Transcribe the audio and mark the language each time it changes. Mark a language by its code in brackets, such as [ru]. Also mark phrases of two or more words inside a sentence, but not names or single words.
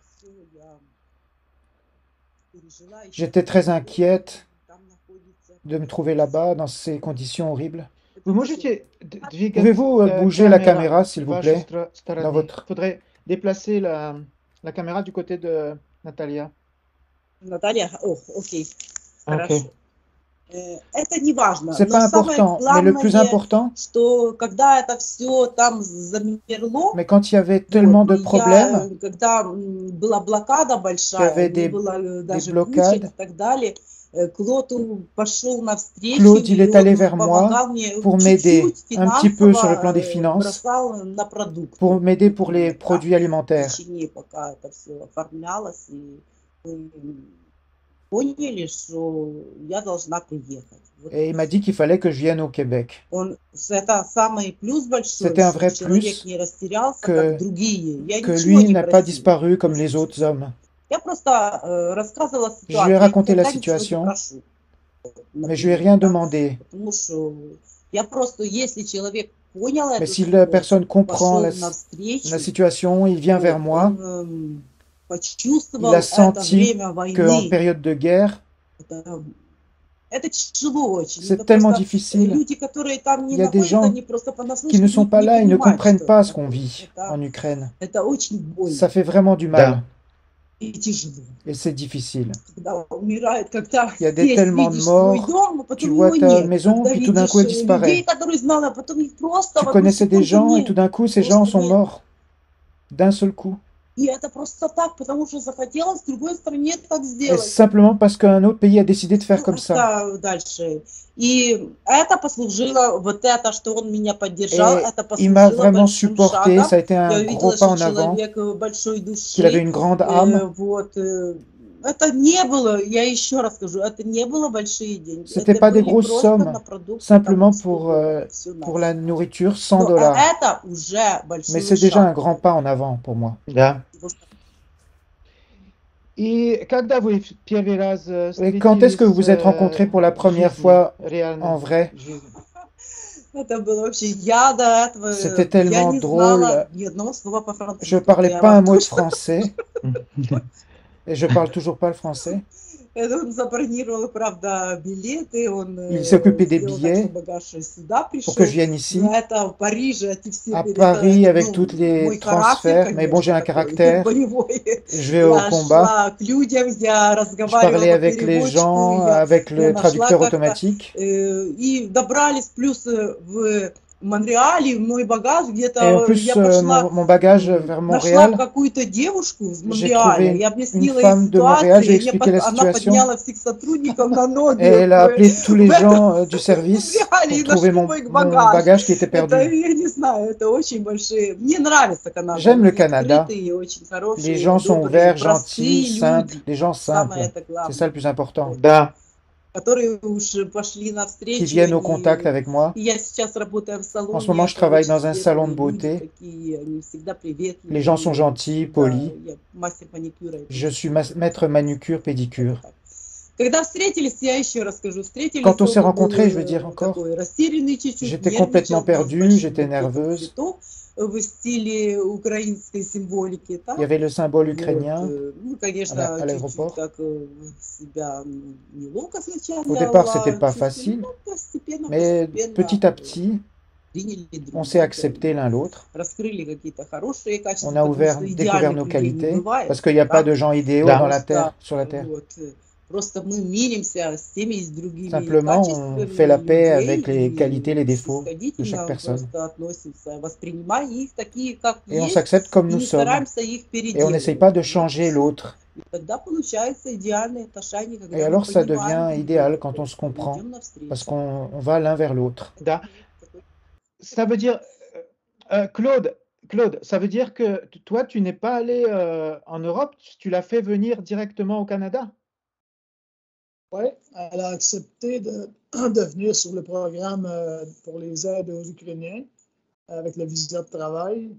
[fr] J'étais très inquiète de me trouver là-bas, dans ces conditions horribles. Pouvez-vous bouger la caméra, s'il vous plaît, dans votre... Faudrait déplacer la caméra du côté de Natalia. [ru] Наталья, окей, Ok. хорошо. Это не важно, [fr] C'est [ru] но [fr] pas [ru] самое [fr] important, mais le plus [ru] главное, [fr] important, [ru] что когда это все там замерло, [fr] mais quand il y avait [ru] вот, [fr] tellement de [ru] и [fr] problèmes, [ru] когда была блокада [fr] qu'il y [ru] большая, [fr] avait [ru] не было даже кучек и [fr] blockades, [ru] так далее, Клод пошел навстречу, [fr] Claude, il [ru] и [fr] est allé vers [ru] он [fr] moi [ru] помогал мне [fr] pour m'aider [ru] чуть-чуть [fr] un petit peu sur le plan [ru] финансово, [fr] des finances, [ru] бросал на продукты. [fr] pour m'aider pour les [ru] Например, да, [fr] produits [ru] в [fr] alimentaires. [ru] течение, пока это все оформлялось, и мы поняли, что я должна приехать. Вот [fr] Et [ru] и [fr] il m'a [ru] всё. [fr] dit qu'il fallait que je vienne au Québec. [ru] Это самый плюс большой, [fr] C'était un [ru] что [fr] vrai [ru] человек [fr] plus [ru] не растерялся, как [fr] que, [ru] другие. Я [fr] que [ru] ничего [fr] lui [ru] не [fr] n'a pas [ru] просила, [fr] disparu comme [ru] если [fr] les autres [ru] честно. [fr] hommes. [ru] Я просто рассказывала [fr] Je lui ai [ru] ситуацию. Я [fr] raconté la [ru] никогда ничего не [fr] situation, [ru] прошу, [fr] mais je lui ai [ru] например, [fr] rien [ru] да, [fr] demandé. [ru] потому что я просто, если человек понял [fr] Mais [ru] эту [fr] si la [ru] ситуацию, [fr] personne comprend [ru] пошел [fr] la [ru] навстречу, [fr] situation, il vient vers [ru] вот, [fr] moi, [ru] он [fr] il a [ru] почувствовал это [fr] senti [ru] время [fr] qu'en [ru] войны. [fr] période de guerre, [ru] Это тяжело очень. [fr] c'est [ru] Это [fr] tellement [ru] просто [fr] difficile. [ru] люди, которые там не [fr] Il y a des [ru] находятся, [fr] gens [ru] они просто [fr] qui [ru] понаслышке [fr] ne sont pas [ru] не [fr] là, ils ne [ru] понимают, [fr] comprennent [ru] что [fr] pas [ru] это [fr] ce qu'on [ru] такое. [fr] vit en Ukraine. [ru] Это очень больно [fr] Ça fait vraiment du [ru] Да. [fr] mal [ru] и тяжело. [fr] et c'est difficile. [ru] Когда умирает, когда [fr] Il y a [ru] здесь [fr] tellement de [ru] видишь свой [fr] morts, [ru] дом, а [fr] tu [ru] потом [fr] vois [ru] его [fr] ta [ru] нет. [fr] maison, [ru] Когда [fr] puis tout d'un [ru] видишь [fr] coup elle [ru] людей, [fr] disparaît. [ru] которые знала, а потом их просто [fr] Tu [ru] в одну [fr] connaissais des [ru] секунду [fr] gens et tout [ru] нет. [fr] d'un coup ces gens [ru] Просто [fr] sont [ru] нет. [fr] morts d'un seul coup. [ru] И это просто так, потому что захотелось в другой стране так [fr] Et [ru] сделать. [fr] simplement parce qu'un autre pays a décidé de faire comme ça. [ru] Это дальше. И это послужило, вот это, что он меня поддержал, [fr] Et [ru] это [fr] il m'a [ru] послужило [fr] vraiment [ru] большим [fr] supporté, [ru] шагом. [fr] ça a été [ru] Я [fr] un [ru] увидела, [fr] gros pas [ru] что [fr] en avant, [ru] человек большой [fr] qu'il avait [ru] души. [fr] une grande âme. [ru] Вот. Это не было, я еще раз скажу, это не было большие деньги. [fr] C'était [ru] Это [fr] pas des [ru] были [fr] grosses [ru] просто на [fr] sommes, [ru] продукты там [fr] simplement [ru] 100 долларов. Все [fr] pour la [ru] на [fr] nourriture, 100 [ru] Но [fr] dollars. [ru] это уже [fr] Mais [ru] большой [fr] c'est déjà un [ru] шаг. [fr] grand pas en avant pour moi. [ru] Да. И когда вы первый раз [fr] Et quand est-ce que vous vous êtes [ru] встретились [fr] rencontrés pour la [ru] в [fr] première [ru] жизни, [fr] fois [ru] реально [fr] en vrai? [ru] в жизни? Это было вообще, я до этого, [fr] C'était [ru] я [fr] tellement [ru] не [fr] drôle. [ru] знала ни одного слова [fr] Je [ru] по-французски, только [fr] parlais [ru] я [fr] pas un [ru] вам [fr] mot de [ru] точно [fr] français. Et je parle toujours pas le français. [ru] Он забронировал, правда, билеты, он [fr] Il s'est occupé des [ru] сделал так, что [fr] billets [ru] багаж сюда [fr] pour que je [ru] пришел. [fr] vienne [ru] Но [fr] ici, [ru] это в Париже, эти все [fr] à Paris, avec [ru] ну, [fr] tous les [ru] мой характер, [fr] transferts. Mais bon, j'ai [ru] конечно, [fr] un [ru] такой [fr] caractère. [ru] боевой. [fr] Je vais au [ru] Я [fr] combat. [ru] шла к людям, я [fr] Je [ru] разговаривала [fr] parlais [ru] по [fr] avec les [ru] переводчику, [fr] gens, [ru] я [fr] avec le [ru] нашла [fr] traducteur [ru] как-то. [fr] automatique. [ru] И добрались плюс в Монреале, мой багаж [fr] Et en [ru] где-то, [fr] plus, [ru] я пошла, [fr] mon bagage vers [ru] нашла [fr] Montréal, [ru] какую-то девушку из [fr] j'ai trouvé [ru] Монреаля, я [fr] une [ru] объяснила ей [fr] femme de Montréal, [ru] ситуацию, [fr] je lui ai [ru] и [fr] expliqué la [ru] она [fr] situation. [ru] подняла всех сотрудников на [fr] Et [ru] ноги [fr] elle a appelé tous les [ru] в этом [fr] gens du [ru] в [fr] service [ru] Монреале [fr] pour [ru] и [fr] trouver [ru] нашли мой [fr] mon [ru] багаж. [fr] bagage qui était [ru] Это, [fr] perdu. [ru] я не знаю, это очень большие. Мне нравится Канада, [fr] J'aime le [ru] они [fr] Canada. [ru] открытые, очень [fr] Les [ru] хорошие, [fr] gens sont [ru] добрые, [fr] ouverts, gentils, [ru] простые [fr] simples, [ru] люди. [fr] des gens [ru] Самое [fr] simples. [ru] это [fr] C'est ça [ru] главное. [fr] le plus important. [ru] Вот. Да. Которые уж пошли [fr] Qui [ru] навстречу, [fr] viennent au contact [ru] они... [fr] avec moi. [ru] И я сейчас работаю в [fr] En ce [ru] салоне, [fr] moment, je [ru] это [fr] travaille [ru] очень [fr] dans un salon de [ru] светлые люди [fr] beauté. [ru] такие, они всегда [fr] Les gens sont [ru] приветливые, [fr] gentils, [ru] всегда, [fr] polis. [ru] я мастер маникюра. Это [fr] Je [ru] очень [fr] suis [ru] хорошо [fr] maître [ru] получается. [fr] manucure, [ru] Это [fr] pédicure. [ru] так. Когда встретились, я еще расскажу, встретились, [fr] Quand on s'est [ru] оба [fr] rencontrés, je vais dire [ru] был [fr] encore, [ru] такой растерянный чуть-чуть, [fr] j'étais complètement [ru] нервничал, был с [fr] perdu, [ru] большим [fr] j'étais [ru] букетом [fr] nerveuse. [ru] цветов в стиле украинской символики, [fr] Il y [ru] так? [fr] avait le symbole [ru] Вот, [fr] ukrainien [ru] ну, [fr] à [ru] конечно, чуть-чуть [fr] l'aéroport. [ru] так себя неловко сначала [fr] Au départ, c'était pas [ru] чувствовала, [fr] facile, [ru] но постепенно, [fr] mais [ru] постепенно [fr] petit à petit, [ru] приняли друг [fr] on s'est [ru] друга, [fr] accepté l'un l'autre. [ru] раскрыли какие-то хорошие [fr] On [ru] качества, [fr] a [ru] потому что [fr] découvert nos [ru] идеальных людей не [fr] qualités, [ru] бывает, [fr] parce qu'il n'y a pas [ru] так? [fr] de gens idéaux [ru] Да. [fr] dans la terre, [ru] Просто, [fr] sur la terre. [ru] вот, просто мы миримся с теми и с другими [fr] Simplement, on fait la [ru] качествами [fr] paix [ru] людей [fr] avec les qualités, les [ru] и [fr] défauts de chaque [ru] снисходительно [fr] personne. [ru] просто относимся, воспринимая их такие, как [fr] Et on [ru] есть, [fr] s'accepte comme [ru] и [fr] nous [ru] не [fr] sommes. [ru] стараемся их [fr] Et on n'essaye [ru] переделывать. [fr] pas de [ru] Вот и [fr] changer [ru] всё. [fr] l'autre. [ru] И тогда получается идеальные отношения, [fr] Et [ru] когда мы [fr] alors, ça [ru] понимаем [fr] devient [ru] друг [fr] idéal [ru] друга, [fr] quand on se comprend, [ru] идем [fr] parce [ru] навстречу. [fr] qu'on va l'un vers l'autre. [ru] Да. Такой- [fr] Ça veut dire, Claude, ça veut dire que toi, tu n'es pas allé en Europe, tu l'as fait venir directement au Canada? Oui, elle a accepté de venir sur le programme pour les aides aux Ukrainiens avec le visa de travail.